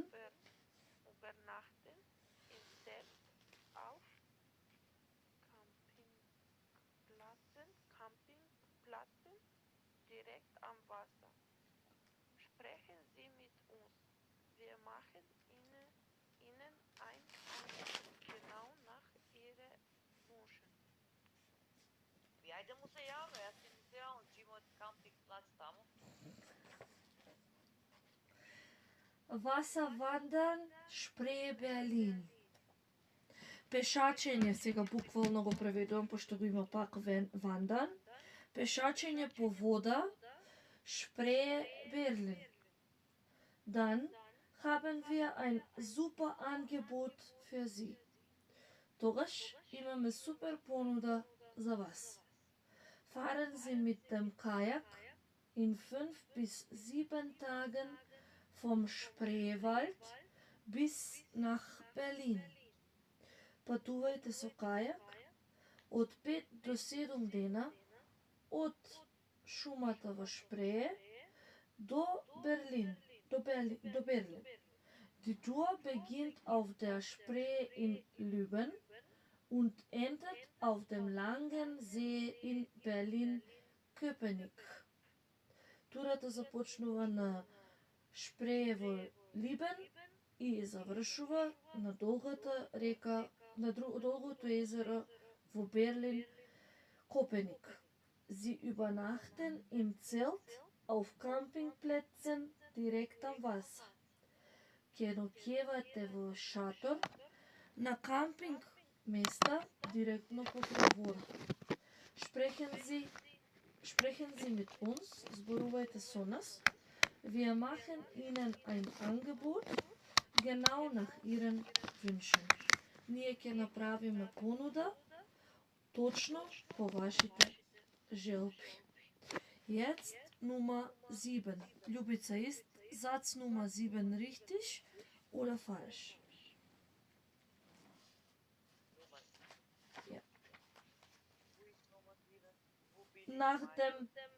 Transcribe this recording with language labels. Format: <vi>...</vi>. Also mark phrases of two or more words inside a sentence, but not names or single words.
<de>übernachten im Zelt auf Campingplätzen direkt am Wasser. Sprechen Sie mit uns. Wir machen Ihnen ein Angebot genau nach Ihren Wünschen.</de> <mk>И ајде му се јаве, јас ќе се јавам, че имат кампинг-плац таму.</mk> <de>Wasser wandern, Spree Berlin.</de> <mk>Пешачење, сега буквално го преведувам, пошто го има пак вандан. Пешачење по вода,</mk> <de>Spree Berlin. Dann haben wir ein super Angebot für Sie.</de> <mk>Тогаш имаме супер понуда за вас.</mk> <de>Fahren Sie mit dem Kajak in 5 bis 7 Tagen vom Spreewald bis nach Berlin.</de> <mk>Патувајте со кајак од 5 до 7 дена од шумата во Шпрее до Берлин.</mk> <de>Die Tour beginnt auf der Spree in Lüben und endet auf dem langen See in Berlin-Köpenick.</de> <mk>Турата започнува на Шпрее во Либен и завршува на долгата река, на долгото езеро во Берлин, Köpenick.</mk> <de>Sie übernachten im Zelt auf Campingplätzen direkt am Wasser.</de> <mk>Ќе ноќевате во шатор на кампинг места директно покрај вода.</mk> <de>Sprechen Sie sprechen Sie mit uns,</de> <mk>зборувајте со нас.</mk> <de>Wir machen Ihnen ein Angebot, genau nach Ihren Wünschen.</de> <mk>Ние ќе направиме понуда, точно по вашите желби.</mk> <de>Jetzt Nummer 7. Ljubica, ist Satz Nummer 7 richtig oder falsch? Nummer. Ja. Wo ist Nummer 7? Wo bin ich?</de>